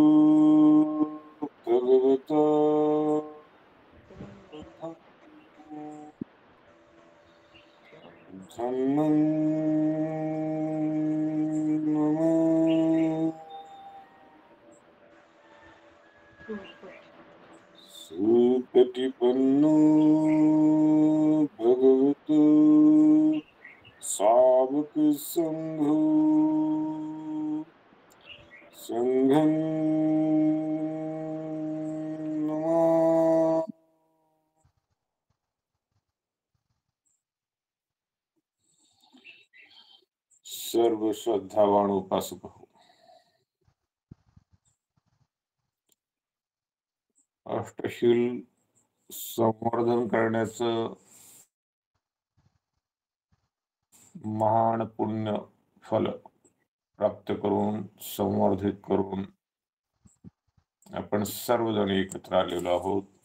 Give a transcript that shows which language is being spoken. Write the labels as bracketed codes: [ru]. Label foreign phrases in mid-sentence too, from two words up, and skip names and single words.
[pi] भगवता धम्मं नमामि सुपटिपन्नो भगवतो सावक संघो संघं नमामि। [mr] सर्व श्रद्धावान उपासक हो, अष्टशील संवर्धन करण्याचं महान पुण्य फल प्राप्त करून संवर्धित करून आपण सर्वजण एकत्र आलेलो आहोत।